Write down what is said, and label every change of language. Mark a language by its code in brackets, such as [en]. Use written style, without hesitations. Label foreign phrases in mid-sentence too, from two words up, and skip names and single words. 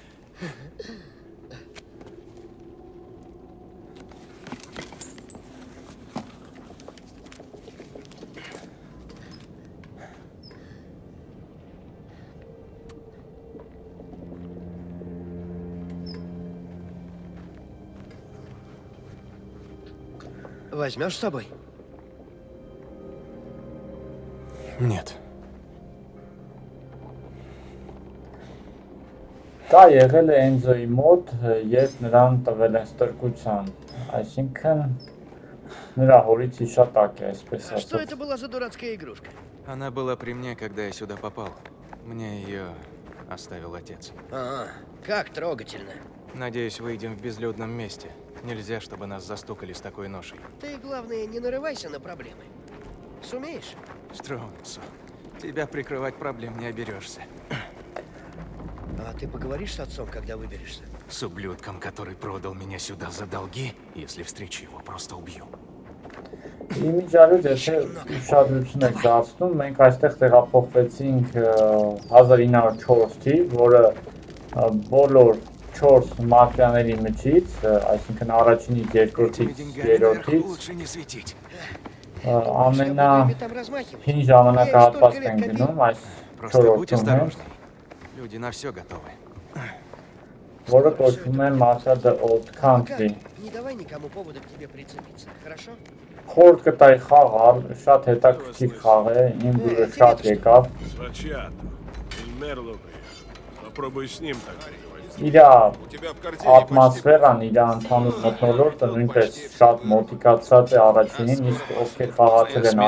[ru] Возьмешь с собой? Нет. [hy] Դա եղել է Էնզոյի մոտ, երբ նրան տվել են ստրկության, այսինքն նրա հորից հիշատակ է, այսպես ասած։ [ru] Что это была за дурацкая игрушка? Она была при мне, когда я сюда попал. Мне ее оставил отец. Как трогательно. Надеюсь, выйдем в безлюдном месте. Нельзя, чтобы нас застукали с такой ношей. Ты, главное, не нарывайся на проблемы. Сумеешь? Стромсо, тебя прикрывать проблем не оберешься. А ты поговоришь с отцом, когда выберешься? С ублюдком, который продал меня сюда за долги, если встречу его, просто убью. [hy] Իմիջիալուց եթե ուշադրություն եք դարձնում, մենք այստեղ տեղափոխվեցինք 1904 թիվ, որը բոլոր 4 մաֆիաների միջից, այսինքն առաջինից, երկրորդից, երրորդից ամենահին ժամանակահատվածն են գնում այս 4-րդում ենք, [ru] Люди на все готовы. [hy] որը կոչվում է Mafia The Old Country։ [ru] Не давай никому повода к тебе прицепиться, хорошо? [hy] Խորտ կտայի խաղալ, շատ հետաքրքիր խաղ է, իմ դուրը շատ եկավ։ [ru] С Вачиато. Эль Мерло приехал. Попробуй с ним так переговорить. [hy] իր [ru] У тебя в корзине почти [hy] ատմոսֆերան, իր ընդհանուր մթնոլորտը նույնպես շատ մոտիկացած է առաջինին, իսկ ովքեր խաղացել են